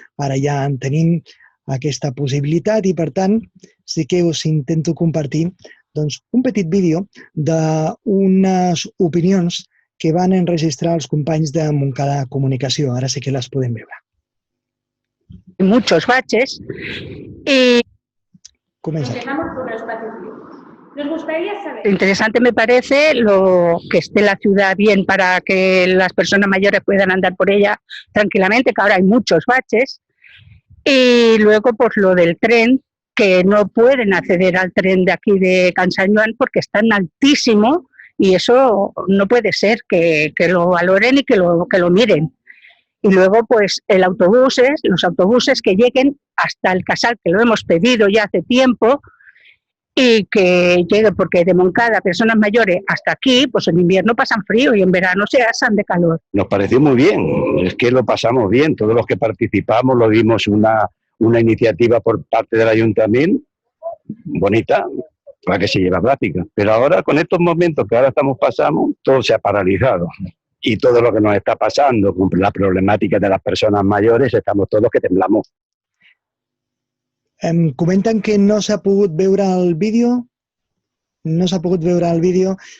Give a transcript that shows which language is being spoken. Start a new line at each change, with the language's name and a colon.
Catalan: Ara ja en tenim aquesta possibilitat i, per tant, sí que us intento compartir un petit vídeo d'unes opinions que van enregistrar els companys de Montcada Comunicació. Ara sí que les podem veure.
Spanish: Muchos baches y...
Catalan: Comença.
Spanish: Empezamos por los espacios libres. Interesante me parece lo que esté la ciudad bien para que las personas mayores puedan andar por ella tranquilamente, que ahora hay muchos baches. Y luego, pues lo del tren, que no pueden acceder al tren de aquí de Can Sant Joan porque es tan altísimo y eso no puede ser, que lo valoren y que lo miren. Y luego, pues los autobuses que lleguen hasta el Casal, que lo hemos pedido ya hace tiempo, y que lleguen, porque de Montcada, personas mayores, hasta aquí, pues en invierno pasan frío y en verano se asan de calor. Nos pareció muy bien, es que lo pasamos bien, todos los que participamos lo vimos una iniciativa por parte del ayuntamiento, bonita, para que se lleve a práctica. Pero ahora, con estos momentos que ahora estamos pasando, todo se ha paralizado. Y todo lo que nos está pasando con la
Catalan: problemàtica de les persones
Spanish: mayores, estamos todos que temblamos.
Catalan: Em comenten que no s'ha pogut veure el vídeo. No s'ha pogut veure el vídeo.